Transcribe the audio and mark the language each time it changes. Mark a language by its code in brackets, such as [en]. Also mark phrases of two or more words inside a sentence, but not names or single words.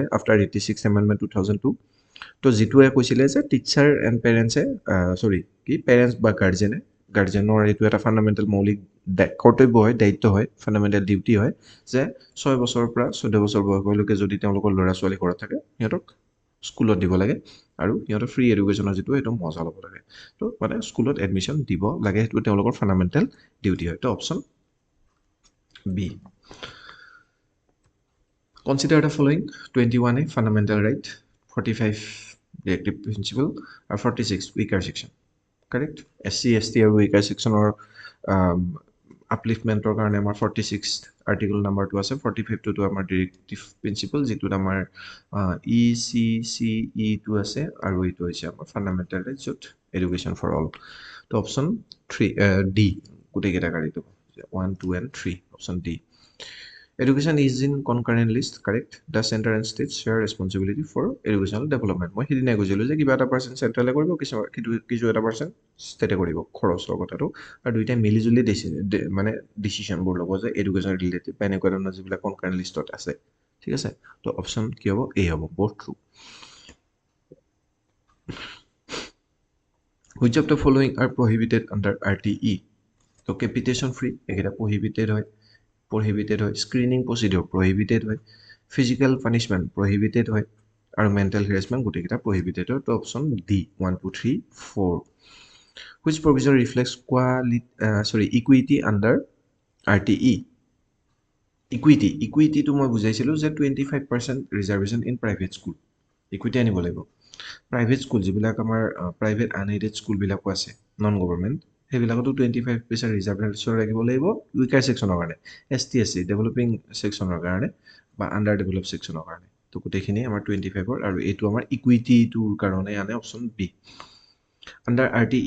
[en] After 86th Amendment [as] 2002 তো যিটোৱে কৈছিলে যে [en] teacher and parents [as] পেৰেণ্টছ বা গাৰ্জেনৰ এইটো এটা ফাণ্ডামেণ্টেল মৌলিক কৰ্তব্য হয় দায়িত্ব হয় [en] fundamental duty [as] হয় যে 6 বছৰৰ পৰা 14 বছৰ বয়সলৈকে যদি তেওঁলোকৰ ল'ৰা ছোৱালী ঘৰত থাকে সিহঁতক স্কুলত দিব লাগে আৰু সিহঁতৰ [en] free education [as] যিটো সেইটো মজা ল'ব লাগে তো মানে স্কুলত এডমিশ্যন দিব লাগে সেইটো তেওঁলোকৰ [en] fundamental duty [as] হয় তো [en] option B Consider the following 21A fundamental right 45 directive principle or 46 weaker section correct SC ST আৰু weaker section or upliftment [as] কাৰণে আমাৰ [en] 46th article number [as] টো আছে [en] 45 [as] টো আমাৰ [en] directive principle [as] যিটোত আমাৰ ECCE টো আছে আৰু এইটো হৈছে আমাৰ [en] fundamental right [as] য'ত [en] education for all [as] তো অপশ্যন 3 D গোটেইকেইটা কাৰিটো 1 2 and 3 অপশ্যন D [en] Education is in concurrent list, correct? The center and states share responsibility for educational development. [as] মই সেইদিনাই কৈছিলোঁ যে কিবা এটা পাৰ্চেণ্ট চেণ্ট্ৰেলে কৰিব কিছু এটা পাৰ্চেণ্ট ষ্টেটে কৰিব খৰচৰ কথাটো আৰু দুইটাই মিলিজুলি মানে ডিচিশ্যনবোৰ ল'ব যে [en] education related [as] বা এনেকুৱা ধৰণৰ যিবিলাক [en] concurrent list [as] আছে ঠিক আছে তো অপশ্যন কি হ'ব এ হ'ব [en] both true Which of the following are prohibited under RTE? [as] তো [en] capitation free [as] এইকেইটা prohibited হয় [en] screening procedure prohibited [as] হয় [en] physical punishment prohibited [as] হয় আৰু [en] mental harassment [as] গোটেইকেইটা prohibited হয় তো [en] option D [as] 1 2 3 4 [en] which provision reflects equity under RTE [as] ইকুইটিটো মই বুজাইছিলোঁ যে [en] 25% reservation in private school equity [as] আনিব লাগিব [en] private school [as] যিবিলাক আমাৰ [en] private unaided [as] স্কুলবিলাকো আছে [en] non government [as] সেইবিলাকতো 25% ৰিজাৰ্ভেশ্যন ৰাখিব লাগিব [en] weaker section [as] কাৰণে ST ডেভেলপিং ছেকশ্যনৰ কাৰণে বা [en] under develop section [as] কাৰণে তো গোটেইখিনি আমাৰ 25ৰ আৰু এইটো আমাৰ ইকুইটিটোৰ কাৰণে আনে [en] option B under RTE